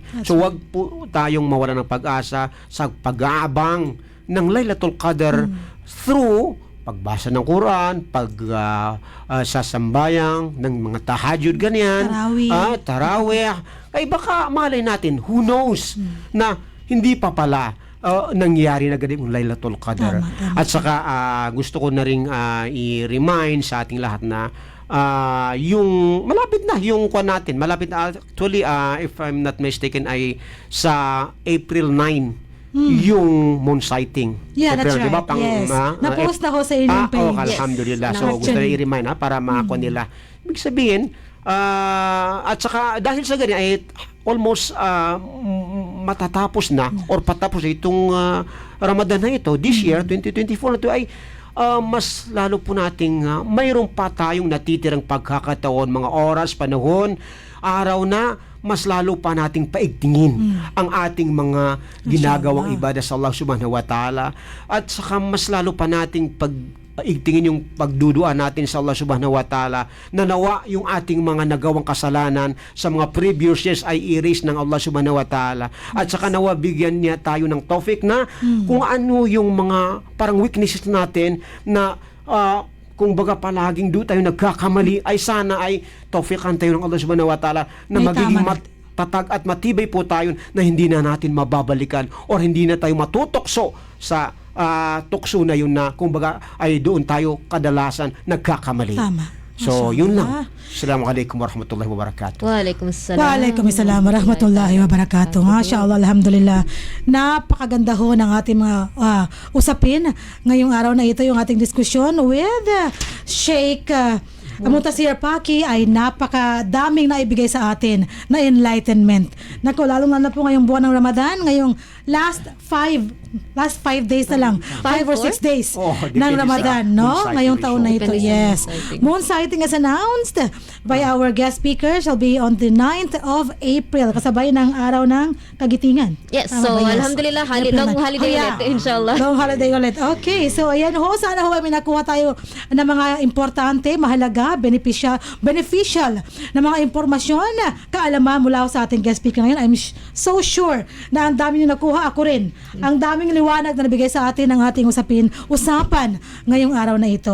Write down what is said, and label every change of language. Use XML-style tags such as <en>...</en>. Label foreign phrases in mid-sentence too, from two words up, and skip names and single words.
<tl>So wag po tayong mawalan ng pag-asa sa pag-aabang ng Laylatul Qadr through pagbasa ng Quran, sasambayang ng mga tahajjud ganyan, tarawih. Ay baka malay natin,</tl> <en>who knows,</en> <tl>na hindi pa pala nangyari na ganun yung Laylatul Qadr. At saka gusto ko na rin i-remind sa ating lahat na yung malapit na yung kwan natin. Malapit na</tl> <en>actually, if I'm not mistaken,</en> <tl>ay sa April 9 yung moon sighting.</tl> <en>Yeah, that's right.</en> <tl>Diba? Yes. Na-post na ko sa inyong page. Alhamdulillah. So gusto na i-remind para makakuha nila. Ibig sabihin, at saka dahil sa ganyan ay almost matatapos na or patapos na itong Ramadan na ito</tl> <en>this year</en> <tl>2024 na ito ay mas lalo po nating mayroon pa tayong natitirang pagkakataon, mga oras, panahon, araw na mas lalo pa nating paigtingin ang ating mga ginagawang ibadah sa Allah</tl> <ar>سبحانه وتعالى</ar> <tl>at saka mas lalo pa nating paigtingin yung pagduduan natin sa Allah</tl> <ar>سبحانه وتعالى</ar> <tl>na nawa yung ating mga nagawang kasalanan sa mga previous years ay i-erase ng Allah subhanahu</tl> <ar>وتعالى</ar> <tl>at saka nawa bigyan niya tayo ng tawfik na kung ano yung mga parang weaknesses natin na kung baga palaging doon tayo nagkakamali ay sana ay tawfikan tayo ng Allah</tl> <ar>سبحانه وتعالى</ar> <tl>na magiging tatag at matibay po tayo na hindi na natin mababalikan or hindi na tayo matutokso sa tukso na yun na kumbaga ay doon tayo kadalasan nagkakamali. So, yun lang.</tl> <ar>السلام عليكم ورحمة الله وبركاته. وعليكم السلام. وعليكم السلام ورحمة الله وبركاته. ما شاء الله، الحمد لله.</ar> <tl>Napakaganda ho ng ating mga usapin. Ngayong araw na ito yung ating diskusyon with Sheikh Muntasir Paki ay napakadaming naibigay sa atin na enlightenment. Naku, lalo na po ngayong buwan ng Ramadan, ngayong</tl> <en>last 5 days</en> <tl>na lang.</tl> <en>5 or 6 days Oh,</en> <tl>ng depende Ramadan, sa no?</tl> <en>moon sighting</en> <tl>Ngayong taon na show. ito, Depende sa yes.</tl> <en>moon sighting. Moon sighting is announced by our guest speaker shall be on the 9th of April,</en> <tl>kasabay ng araw ng Kagitingan. Yes, Tama so ba? Yes. alhamdulillah, April long 9. holiday</tl> <en>Oh, yeah.</en> <tl>ulit, inshallah.</tl> <en>Long holiday</en> <tl>ulit. Okay, so ayan ho, sana ho ay may nakuha tayo ng mga importante, mahalaga, beneficial na mga impormasyon, kaalaman mula ho sa ating guest speaker ngayon.</tl> <en>I'm so sure</en> <tl>na ang dami nyo nakuha, ako rin. Ang daming liwanag na nabigay sa atin ng ating usapan ngayong araw na ito.</tl>